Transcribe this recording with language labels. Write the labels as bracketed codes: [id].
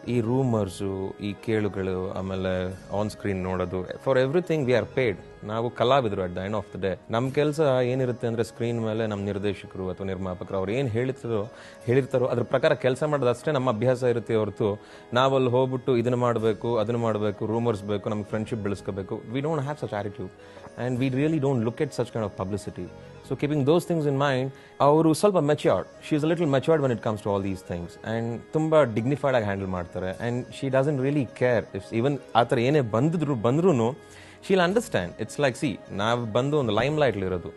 [kn] ಈ ರೂಮರ್ಸು, ಈ ಕೇಳುಗಳು, ಆಮೇಲೆ ಆನ್ ಸ್ಕ್ರೀನ್ ನೋಡೋದು, [en] For everything we are paid. [kn] ನಾವು ಕಲಾವಿದರು [en] At the end of the day. [kn] ನಮ್ಮ ಕೆಲಸ ಏನಿರುತ್ತೆ ಅಂದರೆ, ಸ್ಕ್ರೀನ್ ಮೇಲೆ ನಮ್ಮ ನಿರ್ದೇಶಕರು ಅಥವಾ ನಿರ್ಮಾಪಕರು ಅವ್ರು ಏನು ಹೇಳಿರ್ತಾರೋ ಅದ್ರ ಪ್ರಕಾರ ಕೆಲಸ ಮಾಡೋದು ಅಷ್ಟೇ ನಮ್ಮ ಅಭ್ಯಾಸ ಇರುತ್ತೆ ಹೊರತು ನಾವಲ್ಲಿ ಹೋಗ್ಬಿಟ್ಟು ಇದನ್ನು ಮಾಡಬೇಕು, ರೂಮರ್ಸ್ ಬೇಕು, ನಮ್ಗೆ friendship ಬೆಳೆಸ್ಕೋಬೇಕು. [en] We don't have such attitude and we really don't look at such kind of publicity. So keeping those things in mind, [kn] avaru ಸ್ವಲ್ಪ [en] matured. She is a little matured when it comes to all these things, and [kn] ತುಂಬಾ [en] dignified [kn] ಆಗಿ handle ಮಾಡ್ತಾರೆ. [en] And she doesn't really care if even [kn] ಆ ಥರ ಏನೇ ಬಂದ್ರೂ [en] she'll understand. It's like, see, [kn] ನಾವು ಬಂದು ಒಂದು ಲೈಮ್ ಲೈಟ್ ಇರೋದು.